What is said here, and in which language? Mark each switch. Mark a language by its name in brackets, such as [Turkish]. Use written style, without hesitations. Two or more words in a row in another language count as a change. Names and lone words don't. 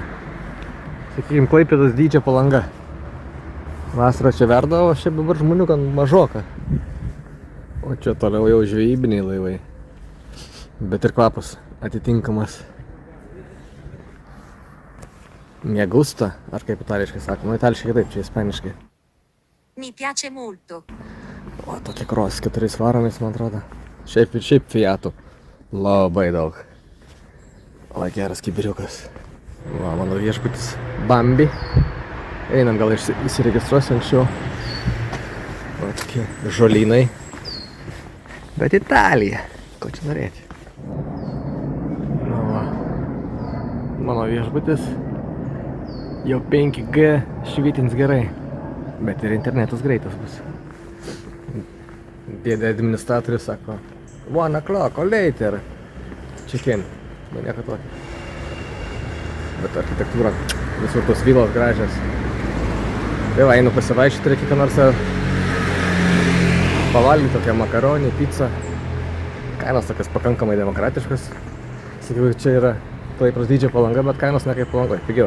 [Lithuanian] Sakykime, Klaipėdos dydžio Palanga. Vasarą čia verdavo, šiaip dabar žmonių gan mažoka. O čia toliau jau žvejybiniai laivai. Bet ir kvapas atitinkamas. Miegusta, ar kaip itališkai sakoma, itališkai taip, čia ispaniškai. [Italian] Mi piace molto. [Lithuanian] O, tokie Cross 4 varomais, man atrodo. Šiaip Fiatų labai daug. O, geras kibiriukas. Va, mano viešbutis Bambi. Einam, gal įsiregistruosiu anksčiau. O, tokie žolynai. Bet Italija. Ko čia norėti? Na va. Mano viešbutis jau 5G švytins gerai. Bet ir internetas greitas bus. Dėdė administratorius sako [English] 1 o'clock or later. Check in. [Lithuanian] Nu nieko tokio. Bet architektūra, visur tos vilos gražios. Tai va, einu pasivaišyti, reikia ką nors pavalgyti, tokią makaronį, pizzą. Kainos tokios pakankamai demokratiškos. Sakiau, čia yra Klaipėdos dydžio Palanga, bet kainos ne kaip Palangoje, pigiau.